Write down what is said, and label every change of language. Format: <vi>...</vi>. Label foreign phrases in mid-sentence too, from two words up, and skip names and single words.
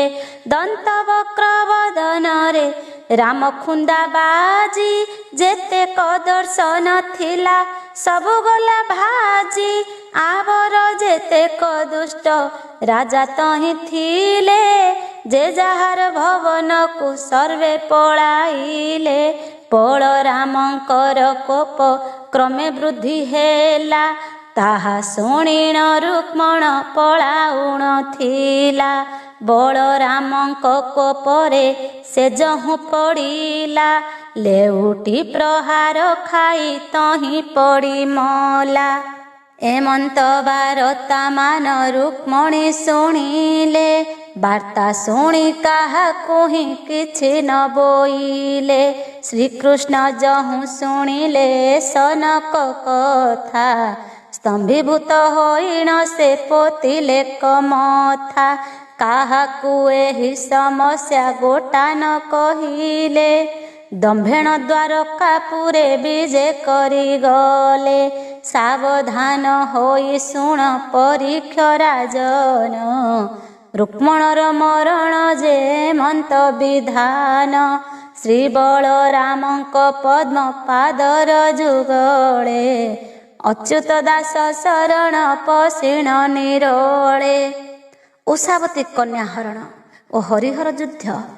<or>ଦନ୍ତବକ୍ର ବଦନରେ ରାମ ଖୁନ୍ଦା ବାଜି, ଯେତେ କଦର୍ଶନ ଥିଲା ସବୁ ଗଲା ଭାଜି। ଆଉର ଯେତେକ ଦୁଷ୍ଟ ରାଜା ତହିଁ ଥିଲେ ଯେ ଯାହାର ଭବନ କୁ ସର୍ବେ ପଳାଇଲେ ବଳରାମଙ୍କର କୋପ କ୍ରମେ ବୃଦ୍ଧି ହେଲା ତାହା ଶୁଣିଣ ରୁକ୍ମଣ ପଳାଉଣ ଥିଲା ବଳରାମଙ୍କ କୋପରେ ସେ ଯହୁଁ ପଡ଼ିଲା ଲେଉଟି ପ୍ରହାର ଖାଇ ତହିଁ ପଡ଼ି ମଲା ଏମନ୍ତ ବାରତା ମାନ ରୁକ୍ମଣୀ ଶୁଣିଲେ ବାର୍ତ୍ତା ଶୁଣି କାହାକୁ ହିଁ କିଛି ନ ବୋଇଲେ ଶ୍ରୀକୃଷ୍ଣ ଯହୁଁ ଶୁଣିଲେ ସନକ କଥା ସ୍ତମ୍ଭୀଭୂତ ହୋଇଣ ସେ ପୋତିଲେ କମଥା କାହାକୁ ଏହି ସମସ୍ୟା ଗୋଟା ନ କହିଲେ ଦମ୍ଭେଣ ଦ୍ୱାରକାପୁରେ ବିଜେ କରି ଗଲେ ସାବଧାନ ହୋଇ ଶୁଣ ପରୀକ୍ଷ ରାଜନ ରୁକ୍ମଣର ମରଣ ଯେ ମନ୍ତ ବିଧାନ ଶ୍ରୀ ବଳରାମଙ୍କ ପଦ୍ମ ପାଦର ଯୁଗଳେ ଅଚ୍ୟୁତ ଦାସ ଶରଣ ପଶିଣ ନିରୋଳେ ଉଷାବତୀ କନ୍ୟା ହରଣ ଓ ହରିହର ଯୁଦ୍ଧ</or>